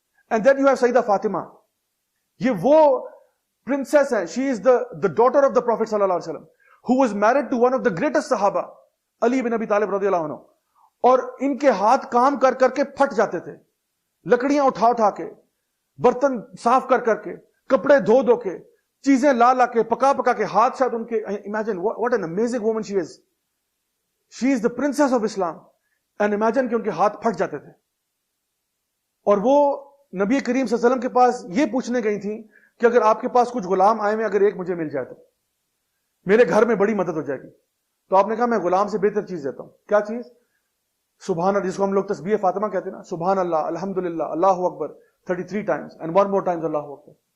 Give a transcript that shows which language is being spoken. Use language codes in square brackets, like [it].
[en] and then you have Syeda Fatima, [ur] یہ وہ princess ہے, [en] She is the daughter of the Prophet صلی اللہ علیہ وسلم, who was married to one of the greatest صحابہ, علی بن ابی طالب رضی اللہ عنہ. [ur] اور ان کے ہاتھ کام کر کر کے پھٹ جاتے تھے, لکڑیاں اٹھا کے, برتن صاف کر کر کے, کپڑے دھو کے, چیزیں لا کے, پکا کے, ہاتھ شاید ان کے. [en] Imagine what an amazing woman she is. She is the princess of Islam. And imagine [ur] کہ ان کے ہاتھ پھٹ جاتے تھے. اور وہ نبی کریم صلی اللہ علیہ وسلم کے پاس یہ پوچھنے گئی تھی کہ اگر آپ کے پاس کچھ غلام آئے میں, اگر ایک مجھے مل جائے تو میرے گھر میں بڑی مدد ہو جائے گی. تو آپ نے کہا میں غلام سے بہتر چیز دیتا ہوں. کیا چیز؟ سبحان اللہ, جس کو ہم لوگ تسبیح فاطمہ کہتے ہیں نا, سبحان اللہ, الحمدللہ, اللہ اکبر [en] 33 times and one more times [ur] Allah Akbar.